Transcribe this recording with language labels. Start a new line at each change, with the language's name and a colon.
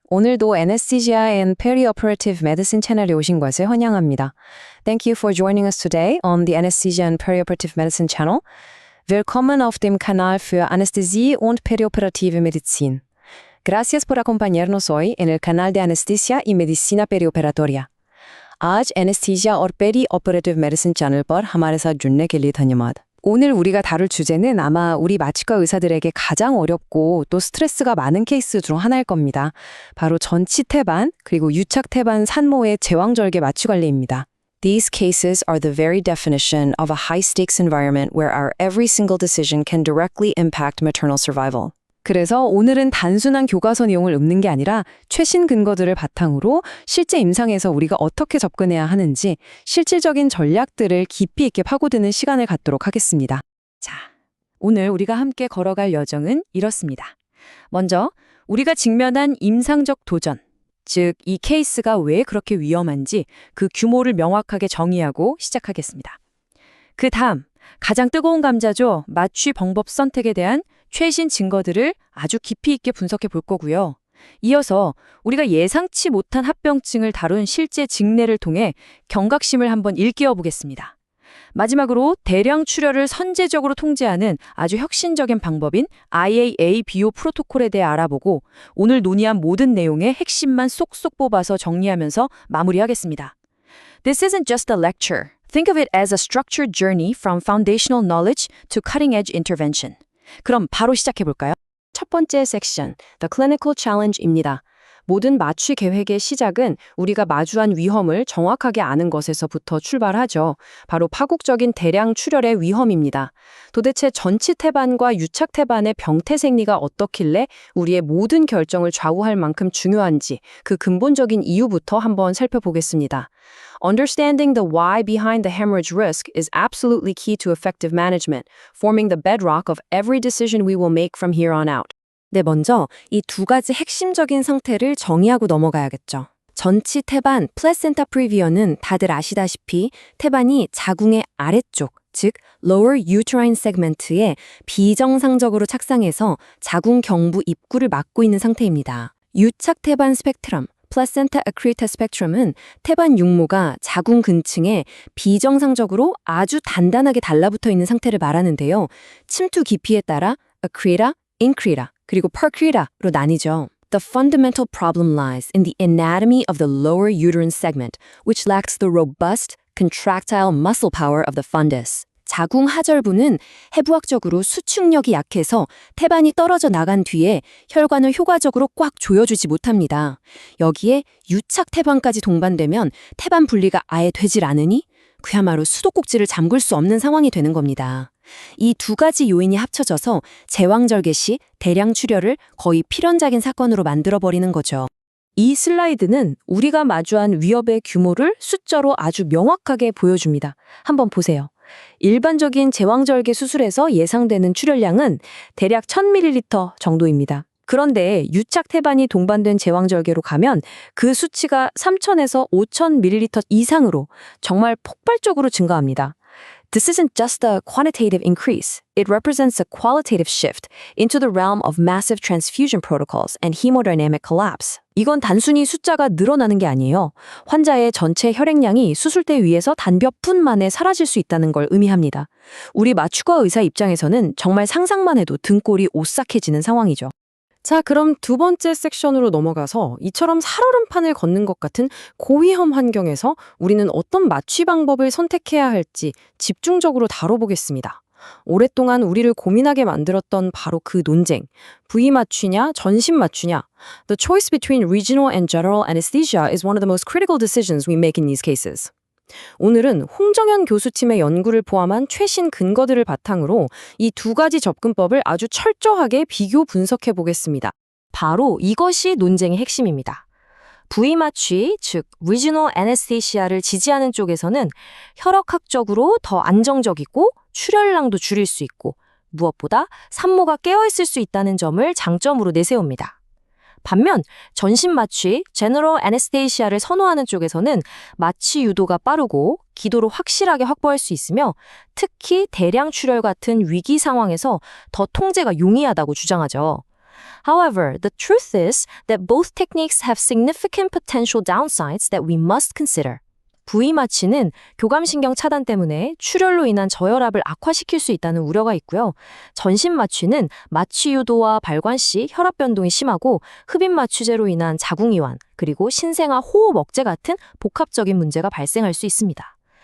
Korean: 오늘도 Anesthesia and Perioperative Medicine 채널에 오신 것을 환영합니다.
English: Thank you for joining us today on the Anesthesia and Perioperative Medicine channel.
German: Willkommen auf dem Kanal für Anästhesie und Perioperative Medizin.
Spanish: Gracias por acompañarnos hoy en el canal de Anestesia y Medicina Perioperatoria.
Hindi: आज Anesthesia और Perioperative Medicine channel पर हमारे साथ जुड़ने के लिए धन्यवाद.
Korean: 오늘 우리가 다룰 주제는 아마 우리 마취과 의사들에게 가장 어렵고 또 스트레스가 많은 케이스 중 하나일 겁니다. 바로 전치태반 그리고 유착태반 산모의 제왕절개 마취 관리입니다.
English: These cases are the very definition of a high-stakes environment where our every single decision can directly impact maternal survival.
Korean: 그래서 오늘은 단순한 교과서 내용을 읊는 게 아니라 최신 근거들을 바탕으로 실제 임상에서 우리가 어떻게 접근해야 하는지 실질적인 전략들을 깊이 있게 파고드는 시간을 갖도록 하겠습니다. 자, 오늘 우리가 함께 걸어갈 여정은 이렇습니다. 먼저 우리가 직면한 임상적 도전, 즉 이 케이스가 왜 그렇게 위험한지 그 규모를 명확하게 정의하고 시작하겠습니다. 그 다음 가장 뜨거운 감자죠. 마취 방법 선택에 대한 최신 증거들을 아주 깊이 있게 분석해 볼 거고요. 이어서 우리가 예상치 못한 합병증을 다룬 실제 직례를 통해 경각심을 한번 일깨워 보겠습니다. 마지막으로 대량 출혈을 선제적으로 통제하는 아주 혁신적인 방법인 IAA-BO 프로토콜에 대해 알아보고 오늘 논의한 모든 내용의 핵심만 쏙쏙 뽑아서 정리하면서 마무리하겠습니다.
English: This isn't just a lecture. Think of it as a structured journey from foundational knowledge to cutting-edge intervention.
Korean: 그럼 바로 시작해볼까요? 첫 번째 섹션,
English: The Clinical Challenge
Korean: 입니다. 모든 마취 계획의 시작은 우리가 마주한 위험을 정확하게 아는 것에서부터 출발하죠. 바로 파국적인 대량 출혈의 위험입니다. 도대체 전치태반과 유착태반의 병태 생리가 어떻길래 우리의 모든 결정을 좌우할 만큼 중요한지 그 근본적인 이유부터 한번 살펴보겠습니다.
English: Understanding the why behind the hemorrhage risk is absolutely key to effective management, forming the bedrock of every decision we will make from here on out.
Korean: 네, 먼저 이 두 가지 핵심적인 상태를 정의하고 넘어가야겠죠. 전치태반, 플라센타 프리비어는 다들 아시다시피 태반이 자궁의 아래쪽, 즉
English: lower uterine segment
Korean: 에 비정상적으로 착상해서 자궁 경부 입구를 막고 있는 상태입니다. 유착태반 스펙트럼, 플라센타 accreta 스펙트럼은 태반 육모가 자궁 근층에 비정상적으로 아주 단단하게 달라붙어 있는 상태를 말하는데요. 침투 깊이에 따라 accreta, increta, 그리고 percreta로 나뉘죠.
English: The fundamental problem lies in the anatomy of the lower uterine segment, which lacks the robust, contractile muscle power of the fundus.
Korean: 자궁 하절부는 해부학적으로 수축력이 약해서 태반이 떨어져 나간 뒤에 혈관을 효과적으로 꽉 조여주지 못합니다. 여기에 유착 태반까지 동반되면 태반 분리가 아예 되질 않으니 그야말로 수도꼭지를 잠글 수 없는 상황이 되는 겁니다. 이 두 가지 요인이 합쳐져서 제왕절개 시 대량 출혈을 거의 필연적인 사건으로 만들어버리는 거죠. 이 슬라이드는 우리가 마주한 위협의 규모를 숫자로 아주 명확하게 보여줍니다. 한번 보세요. 일반적인 제왕절개 수술에서 예상되는 출혈량은 대략 1000ml 정도입니다. 그런데 유착태반이 동반된 제왕절개로 가면 그 수치가 3000에서 5000ml 이상으로 정말 폭발적으로 증가합니다.
English: This isn't just a quantitative increase. It represents a qualitative shift into the realm of massive transfusion protocols and hemodynamic collapse.
Korean: 이건 단순히 숫자가 늘어나는 게 아니에요. 환자의 전체 혈액량이 수술대 위에서 단 몇 분 만에 사라질 수 있다는 걸 의미합니다. 우리 마취과 의사 입장에서는 정말 상상만 해도 등골이 오싹해지는 상황이죠. 자, 그럼 두 번째 섹션으로 넘어가서 이처럼 살얼음판을 걷는 것 같은 고위험 환경에서 우리는 어떤 마취 방법을 선택해야 할지 집중적으로 다뤄보겠습니다. 오랫동안 우리를 고민하게 만들었던 바로 그 논쟁. 부위마취냐, 전신마취냐.
English: The choice between regional and general anesthesia is one of the most critical decisions we make in these cases.
Korean: 오늘은 홍정현 교수팀의 연구를 포함한 최신 근거들을 바탕으로 이 두 가지 접근법을 아주 철저하게 비교 분석해 보겠습니다. 바로 이것이 논쟁의 핵심입니다. 부위마취, 즉
English: regional anesthesia
Korean: 를 지지하는 쪽에서는 혈액학적으로 더 안정적이고 출혈량도 줄일 수 있고 무엇보다 산모가 깨어있을 수 있다는 점을 장점으로 내세웁니다. 반면 전신 마취, 제너럴 애네스테이시아를 선호하는 쪽에서는 마취 유도가 빠르고 기도를 확실하게 확보할 수 있으며 특히 대량 출혈 같은 위기 상황에서 더 통제가 용이하다고 주장하죠.
English: However, the truth is that both techniques have significant potential downsides that we must consider.
Korean: 부위 마취는 교감신경 차단 때문에 출혈로 인한 저혈압을 악화시킬 수 있다는 우려가 있고요. 전신 마취는 마취 유도와 발관 시 혈압 변동이 심하고 흡입 마취제로 인한 자궁이완, 그리고 신생아 호흡 억제 같은 복합적인 문제가 발생할 수 있습니다.